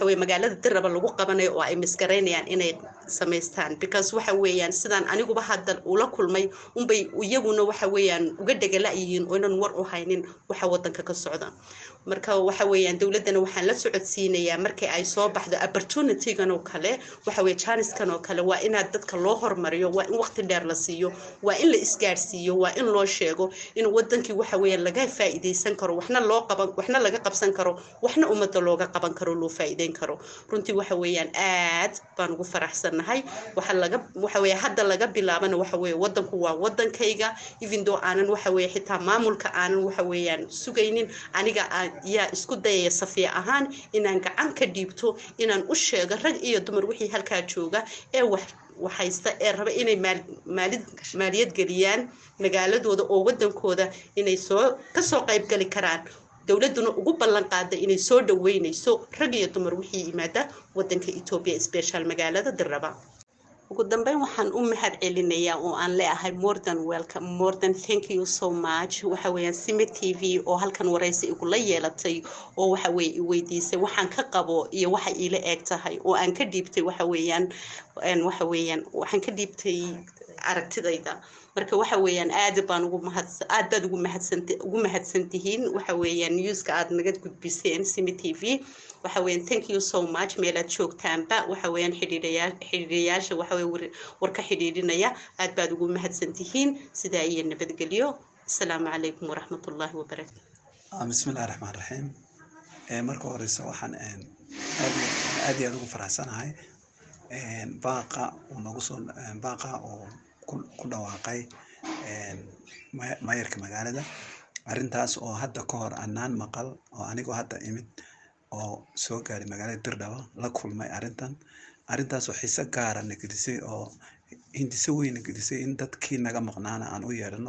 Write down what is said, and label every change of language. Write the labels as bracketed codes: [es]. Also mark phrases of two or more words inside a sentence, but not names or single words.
[so] weey magaalada Dirdhabe lagu qabanayo oo ay miskareynayaan inay sameystaan because waxa weeyaan sidaan aniguba hadda ula kulmay unbay iyaguna waxa weeyaan uga dhagalaayeen oo inaan war u haynin waxa wadanka ka socda marka waxa weeyaan dawladana waxaan la socodsiinayaa markii ay soo baxdo opportunity-gan oo kale waxa weey chance-kan oo kale waa inaad dadka loo hormariyo waa in waqti dheer la siiyo waa in la isgaarsiiyo waa in loo sheego in wadankii waxa weeyaan laga faa'iideysan karo waxna laga qabsan karo waxna umada looga qaban karo loo faa'iideyn karo runtii waxa weeyaan aad baan ugu faraxsanahay waxa weeye hadda laga bilaabana waxa weeye wadanku waa wadankayga [en] even though [so] aanan waxa weeye xitaa maamulka aanan waxa weeyaan sugaynin aniga yaa isku dayaya safiya ahaan inaan gacan ka dhiibto inaan u sheego rag iyo dumar wixii halkaa jooga ee waxaysta ee raba inay maaliyad geliyaan magaaladooda oo wadankooda inay kasoo qayb gali karaan dowladuna ugu ballan qaaday inay soo dhaweynayso rag iyo dumar wixii yimaada wadanka Ethiopia special magaalada Dirraba ugu dambeyn waxaan u mahad celinayaa oo aan leeyahay [en] more than welcome more than thank you so [so] much waxa weeyaan Sima TV oo halkan wareysi igu la yeelatay oo waxa weey i weydiisay waxaan ka qabo iyo waxa ila eeg tahay oo aan ka dhiibtay waxa weeyaan waxaan ka dhiibtay aragtidayda marka waxa weeyaan aad baad ugu mahadsantihiin waxa weeyaan newska aad naga gudbiseen Sima TV waxa weeyaan [en] thank you so much [so] meelaad joogtaanba waxa weeyaan xiriiriyaasha waxa weey warka xiriirinaya aad baad ugu mahadsantihiin sida ay nabadgeliyo [ar] السلام عليكم ورحمة الله وبركاته بسم الله الرحمن الرحيم [so] marka horeysa waxaan aad ugu faraxsanahay baaqa oo ku dhawaaqay maayarka magaalada arintaas oo hadda ka hor annaan maqal oo anigu hadda imid oo soo gaaray magaalada Dirdhaba la kulmay arintaas oo xiisa gaar ah nagalisay oo hindise weyn nagalisay in dadkii naga maqnaana aan u yeerano